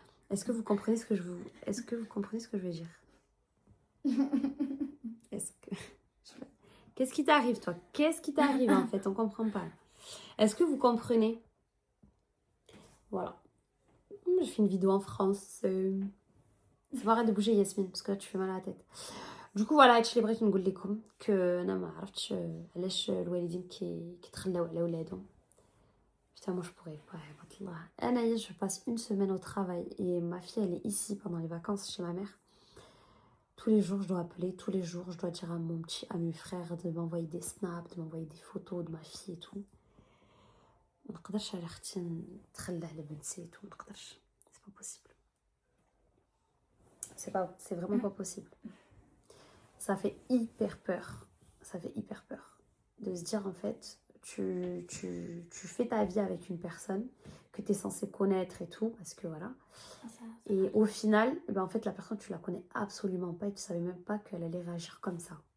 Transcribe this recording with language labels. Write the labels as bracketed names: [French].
[French] Est-ce que vous comprenez ce que je veux dire? Est-ce que... Qu'est-ce qui t'arrive, toi? Qu'est-ce qui t'arrive, en fait? On comprend pas. Est-ce que vous comprenez? Voilà. Je fais une vidéo en France. Ça va, arrête de bouger, Yasmine, parce que là, tu fais mal à la tête. Du coup, voilà, [Arabic] هادشي اللي بغيت نقول لكم [French] que [Arabic] انا ما عرفتش علاش الوالدين كيتخلاو على ولادهم. [French] Putain, moi je pourrais pas. Anaïs, je passe une semaine au travail et ma fille elle est ici pendant les vacances chez ma mère. Tous les jours je dois appeler, tous les jours je dois dire à mes frères de m'envoyer des snaps, de m'envoyer des photos de ma fille et tout. [Arabic] ما نقدرش على اختي نتخلى على بنتي [French] et tout, [Arabic] ما نقدرش. [French] C'est pas possible. C'est vraiment pas possible. Ça fait hyper peur. Ça fait hyper peur de se dire en fait tu fais ta vie avec une personne que tu es censé connaître et tout, parce que voilà. Et au final, ben en fait, la personne, tu la connais absolument pas et tu savais même pas qu'elle allait réagir comme ça.